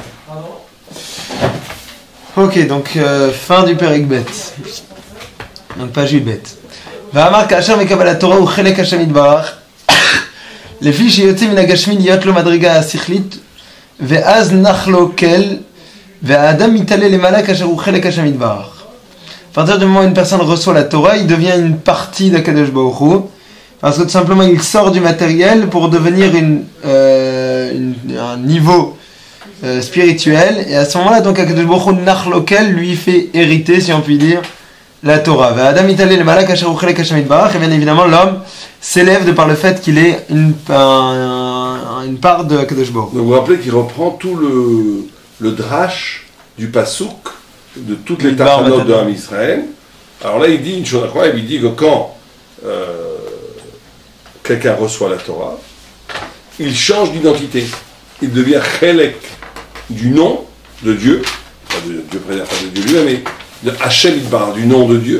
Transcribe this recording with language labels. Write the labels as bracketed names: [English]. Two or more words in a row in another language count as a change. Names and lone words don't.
[French] Ok, donc fin du Perek Bet. Donc page 8 Bet. [Hebrew] ואמר כאשר מקבל התורה הוא חלק השם יתברך לפי שיוצא מן הגשמי להיות לו מדרגה השכלית ואז נח לו כל והאדם מתעלה למעלה כאשר הוא חלק השם יתברך. [French] À partir du moment où une personne reçoit la Torah, il devient une partie d'Akadosh Baruch Hu, parce que tout simplement il sort du matériel pour devenir un niveau spirituel, et à ce moment-là donc Akadosh Baruch Hu [Hebrew] נח לו כל [French] lui fait hériter, si on peut dire, la Torah. [Hebrew] האדם מתעלה למעלה כאשר הוא חלק השם יתברך, [French] et bien évidemment l'homme s'élève de par le fait qu'il est une part de Akadosh Baruch Hu. Donc vous vous rappelez qu'il reprend tout le drash du pasouk de toutes les tachanotes de Ham Israël. Alors là il dit une chose incroyable, il dit que quand quelqu'un reçoit la Torah, il change d'identité, il devient chelek du nom de Dieu, pas de Dieu préserve, pas de Dieu lui-même, mais de Hashem Yitbarach, du nom de Dieu.